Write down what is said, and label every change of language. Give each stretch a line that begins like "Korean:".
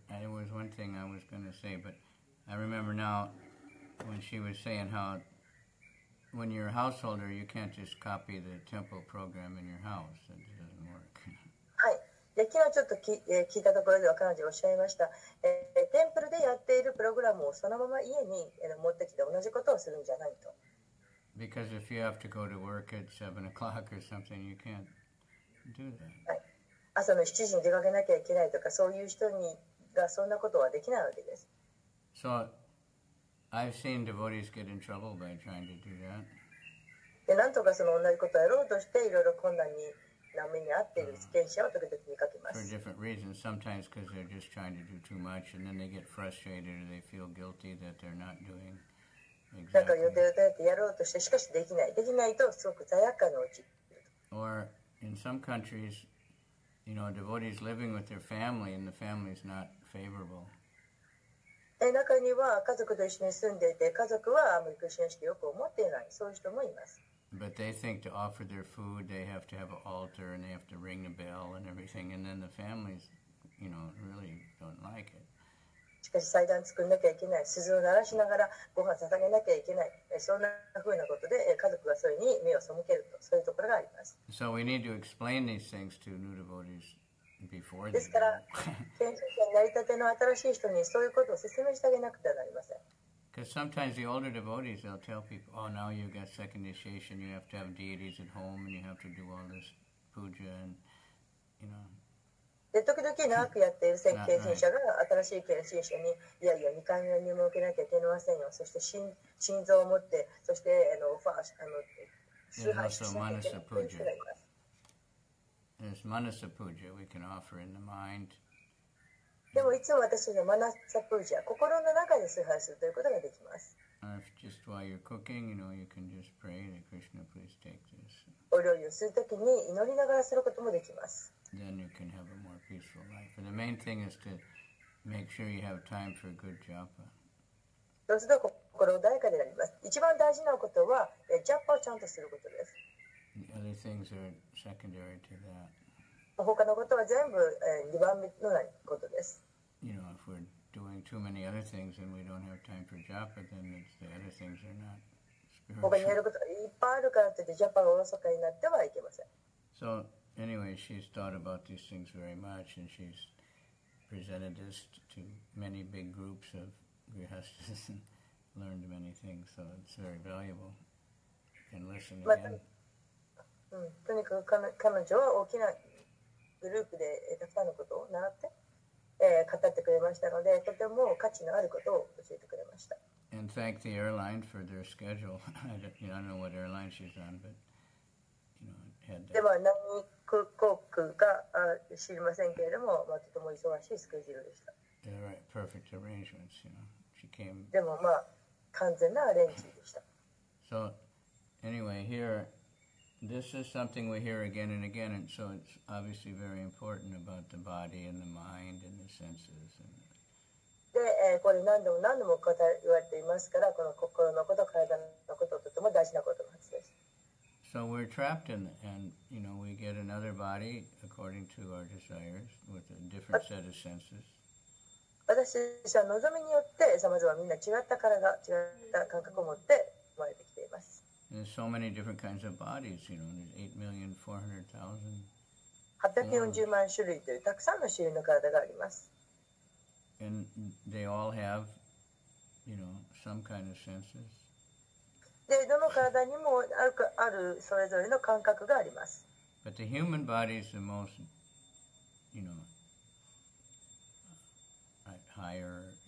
English: It was one thing I was going to say, but I remember now when she was saying how when you're a householder, you can't just copy the temple program in your house. It doesn't work.
Japanese: はい。で、昨日ちょっと聞いたところでは彼女おっしゃいました。テンプルでやっているプログラムをそのまま家に持ってきて同じことをするんじゃないと。
English: Because if you have to go to work at 7 o'clock or something, you can't do that.
Japanese: はい。朝の7時に出かけなきゃいけないとか、そういう人がそんなことはできないわけです。
English: So, I've seen devotees get in trouble by trying to do that.
Japanese: で、なんとかその同じことをやろうとしていろいろ困難に目に遭っている経験者を時々見かけま
English: For
Japanese: す。
English: different reasons. Sometimes because they're just trying to do too much, and then they get frustrated or they feel guilty that they're not doing
Japanese: なんか
English: exactly.
Japanese: 予定ってやろうとしてしかしできないとすごく罪悪感に陥る。
English: Or in some countries, you know, devotees living with their family and the family's not favorable.
Japanese: 中には家族と一緒に住んでいて家族はあまりクリスチャン意識よく思っていないそういう人もいます。
English: But they think to offer their food, they have to have an altar and they have to ring the bell and everything, and then the families, you know, really don't like it.
Japanese: しかし祭壇作んなきゃいけない、鈴を鳴らしながらご飯捧げなきゃいけない、そんな風なことで家族がそれに目を背けると、そういうところがあります。
English: So we need to explain these things to new devotees before
Japanese: で
English: they
Japanese: すから、
English: go.
Japanese: 献身者になりたての新しい人にそういうことを説明してあげなくてはなりません。
English: Because sometimes the older devotees, they'll tell people, oh, now you got second initiation, you have to have deities at home, and you have to do all this puja, and, you know.
Japanese: で時々長くやっている献身者が新しい献身者にいやいや2回目の入門を受けなきゃいけませんよ、そして心臓を持ってそしてファースト崇拝しなきゃいけないという人がいます。
English: There's manasa puja we can offer in the mind.
Japanese: でもいつも私のマナサプージャ、心の中で崇拝するということができます。
English: Or if just while you're cooking, you can just pray that Krishna, please take this.
Japanese: お料理をするときに祈りながらすることもできます。
English: Then you can have a more peaceful life. And the main thing is to make sure you have time for good japa.
Japanese: そうすると心穏やかになります。一番大事なことはジャパをちゃんとすることです。
English: The other things are secondary to that.
Japanese: 他のことは全部2番目のことです。
English: If we're doing too many other things and we don't have time for japa, then the other things are not
Japanese: 他にやる
English: spiritual.
Japanese: ことがいっぱいあるからといってジャパがおろそかになってはいけません。
English: So anyway, she's thought about these things very much, and she's presented this to many big groups of grihastas and learned many things. So it's very valuable. You can listen again.
Japanese: とにかく彼女は大きなグループでたくさんのことを習って、語ってくれましたので、とても価値のあることを教えてくれました。
English: And thank the airline for their schedule. I don't know what airline she's on, but had
Japanese: で
English: that.
Japanese: は何航空か知りませんけれども、とても忙しいスケジュールでした。
English: Right, perfect arrangements. She came.
Japanese: でも完全なアレンジでした。
English: So anyway, here, this is something we hear again and again, and so it's obviously very important about the body and the mind and the senses.
Japanese: で、これ何度も何度も言われていますから、この心のこと、体のこととても大事なことのはずです。
English: So we're trapped in, and we get another body according to our desires with a different set of senses.
Japanese: 私たちは望みによってさまざまみんな違った体、違った感覚を持って生まれてきています。
English: There's so many different kinds of bodies. There's 8,400,000.
Japanese: 840万種類というたくさんの種類の体があります。
English: And they all have, some kind of senses.
Japanese: で、どの体にもあるそれぞれの感覚があります。
English: But the human body is the most, higher